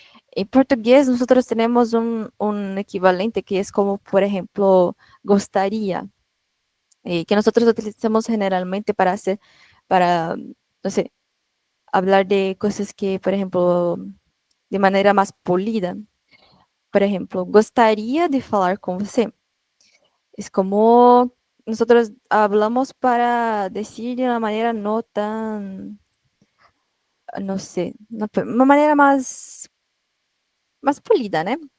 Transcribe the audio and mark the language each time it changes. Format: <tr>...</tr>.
<es>En portugués nosotros tenemos un equivalente que es como, por ejemplo, gostaría, que nosotros utilizamos generalmente para, no sé, hablar de cosas que, por ejemplo, de manera más polida. Por ejemplo,</es> <pt>gostaria de falar con você.</pt> <es>Es como nosotros hablamos para decir de una manera no tan, no sé, una manera</es> <pt>mais polida, né?</pt>